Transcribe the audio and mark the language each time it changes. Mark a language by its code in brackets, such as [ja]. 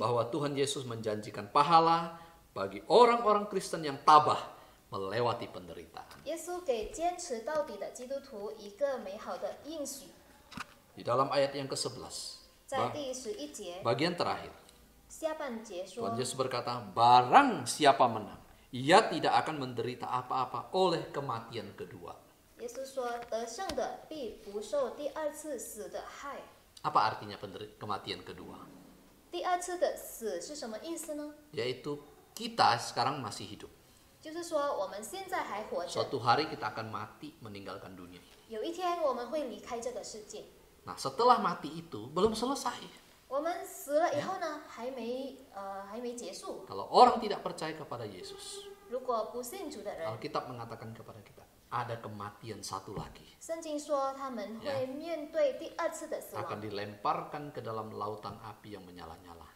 [id] bahwa Tuhan Yesus menjanjikan pahala bagi orang-orang Kristen yang tabah melewati penderitaan. [zh] 耶稣给坚持到底的基督徒一个美好的应许， [id] Di dalam ayat yang ke-11, [zh] 在第11节 [id] bagian terakhir, [zh] 下半节 [id] Tuhan [zh] 说， [id] Yesus berkata, barang siapa menang, ia tidak akan menderita apa-apa oleh kematian kedua. [zh] 耶稣说，得胜的必不受第二次死的害。 [id] Apa artinya kematian kedua? [zh] 第二次的死是什么意思呢？ [id] Yaitu kita sekarang masih hidup. [zh] 就是说我们现在还活着， [id] Suatu hari kita akan mati meninggalkan dunia. [zh] 有一天我们会离开这个世界。 [id] Nah, setelah mati itu belum selesai. [zh] 我们死了以后呢，还没结束。 [id] Kalau orang tidak percaya kepada Yesus, [zh] 如果不信主的人， [id] Alkitab mengatakan kepada kita, ada kematian satu lagi. [zh] 圣经说他们会面对第二次的死 [id] Akan [zh] 亡， [id] dilemparkan ke dalam lautan api yang menyala-nyala.